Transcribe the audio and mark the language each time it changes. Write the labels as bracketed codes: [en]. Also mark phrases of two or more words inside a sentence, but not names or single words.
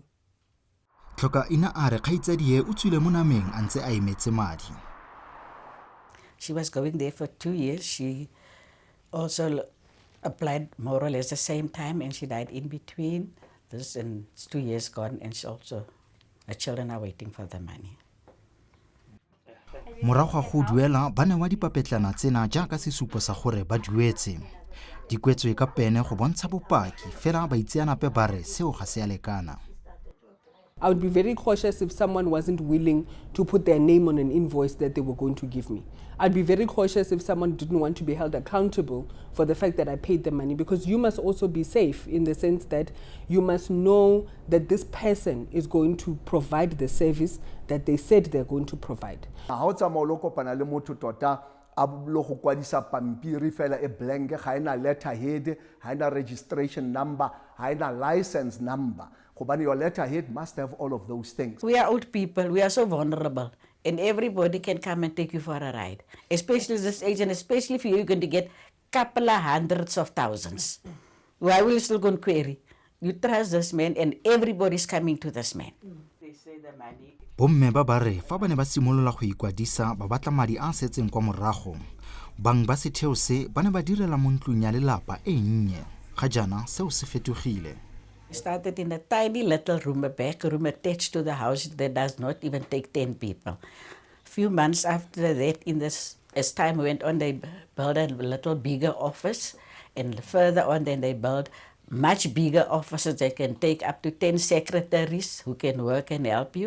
[tn] Tlhoka ina a re kgaitsadie o tswile mo nameng a ntse a emetse madi. [en] She was going there for 2 years. She also applied more or less the same time, and she died in between. This and it's 2 years gone, and she also, her children are waiting for the money. [tn] Morago ga go duela ba newa dipapetlana tsena jaaka sesupo sa gore ba duetse. Dikwetswe ka pene go bontsha bopaki fela ba itseanape ba re seo ga se a lekana. [en] I would be very cautious if someone wasn't willing to put their name on an invoice that they were going to give me. I'd be very cautious if someone didn't want to be held accountable for the fact that I paid the money, because you must also be safe in the sense that you must know that this person is going to provide the service that they said they're going to provide. [tn] Ha o tsamaya lo kopana le motho tota a lo go kwadisa pampiri fela e blank, ga ena letterhead, ga ena [en] registration number, [tn] ga ena [en] license number. Your letterhead must have all of those things. We are old people, we are so vulnerable, and everybody can come and take you for a ride. Especially this age, and especially if you're going to get couple of hundreds of thousands. Why will you still go and query? You trust this man, and everybody's coming to this man. They say the money. [tn] Bomme ba ba re fa ba ne ba simolola go ikwadisa ba batla madi a setseng kwa morago. Bang ba setheo se ba ne ba direla mo ntlong ya lelapa e nnye. Ga jana seo se fetogile. [en] We started in a tiny little room, a back room attached to the house that does not even take 10 people. A few months after that, as time went on, they built a little bigger office, and further on then they built much bigger offices that can take up to 10 secretaries who can work and help you.